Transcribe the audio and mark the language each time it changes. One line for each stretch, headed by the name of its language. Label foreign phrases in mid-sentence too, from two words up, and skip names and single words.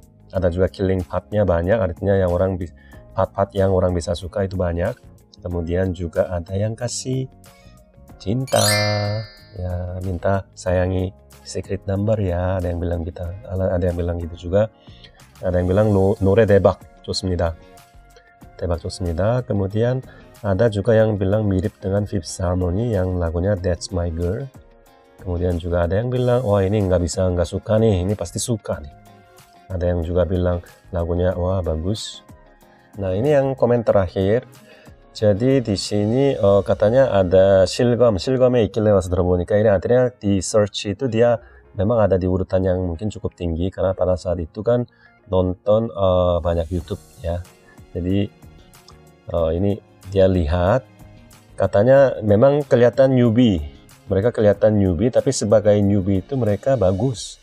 Indonesian: Ada juga
English: killing part-
Indonesian: nya banyak, artinya yang part-part yang orang bisa suka itu banyak. Kemudian juga ada yang kasih cinta, ya minta sayangi secret number ya, ada yang bilang gitu juga. Ada yang bilang
Korean: 노래 대박 좋습니다. 대박 좋습니다.
Indonesian: Kemudian ada juga yang bilang mirip dengan Fifth Harmony yang lagunya That's My Girl. Kemudian juga ada yang bilang wah ini nggak suka nih, ini pasti suka nih. Ada yang juga bilang lagunya wah bagus. Nah, ini yang komen terakhir. Jadi di sini katanya ada
Korean: 실검에 있길래 와서 들어보니까
Indonesian: ini artinya di search itu dia memang ada di urutan yang mungkin cukup tinggi karena pada saat itu kan nonton banyak YouTube ya. Jadi ini dia lihat katanya memang kelihatan newbie. Mereka kelihatan newbie, tapi sebagai newbie itu mereka bagus.